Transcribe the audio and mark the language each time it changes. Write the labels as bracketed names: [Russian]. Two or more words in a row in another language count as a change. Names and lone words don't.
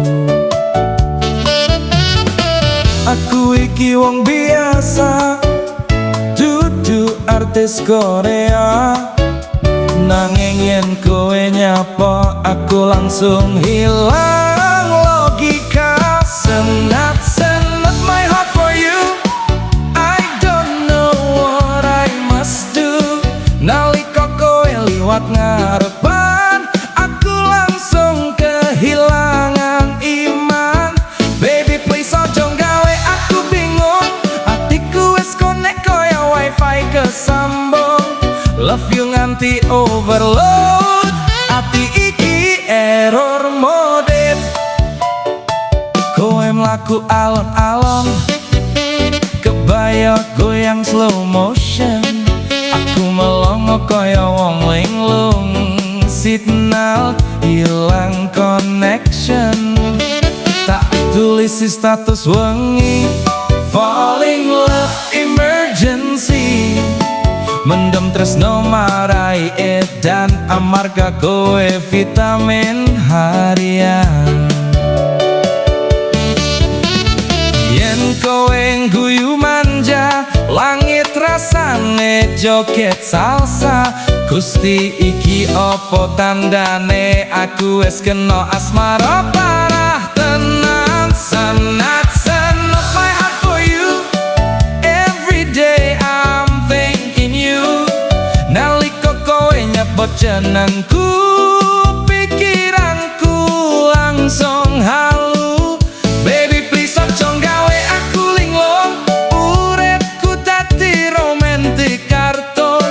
[Javanese] Aku iki wong biasa, dudu artis Korea. Nanging yen kowe nyapa, aku langsung hilang logika. [English] Senat-senat my heart for you, I don't know what I must do. [Javanese] Nalika kowe liwat ngarepan, aku langsung kehilangan iman. [English] Baby please [Javanese] ojo gawe aku bingung, atiku wis connect koyo wifi kesambung. [English] Love you [Javanese] nganti overload, ati iki [English] error mode. [Javanese] Kowe mlaku alon-alon, kebaya goyang [English] slow motion. [Javanese] Aku melongo kaya wong linglung, signal hilang connection. Tak tulis status wengi, [English] falling love emergency. [Javanese] Mendem tresno marai edan, amarga kowe vitamin harian. Yen kowe guyu manja, langit rasane joget salsa. Gusti iki opo tandane, aku wis kena asmara parah tenan. [English] Senat-senat my heart for you, every day I'm thinking you. [Javanese] Nalika kowe nyebut jenengku, pikiranku langsung halu. [English] Baby please [Javanese] ojo gawe aku linglung, uripku dadi romantic kartun.